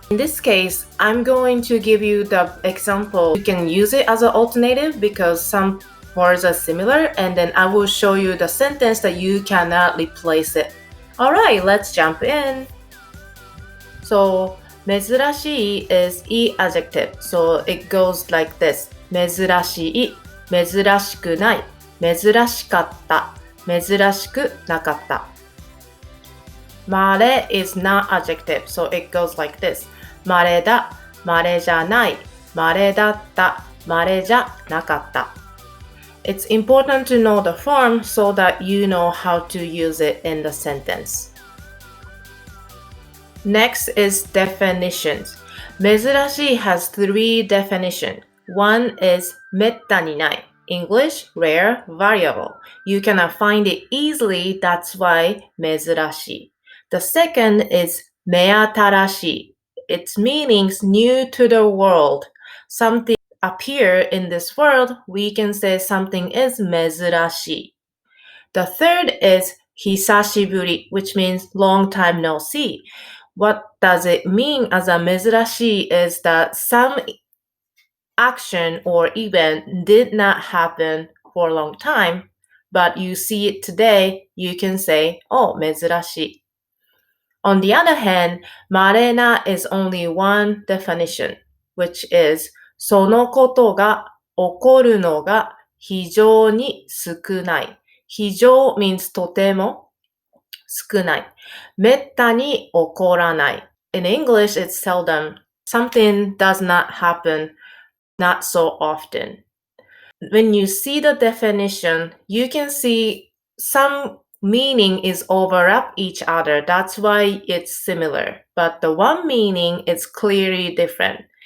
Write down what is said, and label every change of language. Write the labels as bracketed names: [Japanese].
[English] In this case, I'm going to give you the example. You can use it as an alternative because some words are similar, and then I will show you the sentence that you cannot replace it. Alright, let's jump in. So, 珍しい is e adjective. So it goes like this. [Japanese] 珍しい、珍しくない、珍しかった、珍しくなかった。 [English] まれ is not adjective. So it goes like this. [Japanese] まれだ、まれじゃない、まれだった、まれじゃなかった。 [English] It's important to know the form so that you know how to use it in the sentence. Next is definitions. 珍しい has 3 definitions. One is [Japanese] めったにない. [English] English, rare, variable. You cannot find it easily, that's why 珍しい. The second is 目新しい. Its meanings new to the world. Something appear in this world, we can say something is 珍しい. The third is 久しぶり, which means long time no see. What does it mean as a 珍しい is that some action or event did not happen for a long time, but you see it today, you can say, oh, 珍しい. On the other hand, 稀な is only one definition, which is [Japanese] そのことが起こるのが非常に少ない。非常 [English] means [Japanese] とても少ない。めったに起こらない。 [English] In English, it's seldom. Something does not happen not so often. When you see the definition, you can see some meaning is overlap each other. That's why it's similar. But the one meaning is clearly different.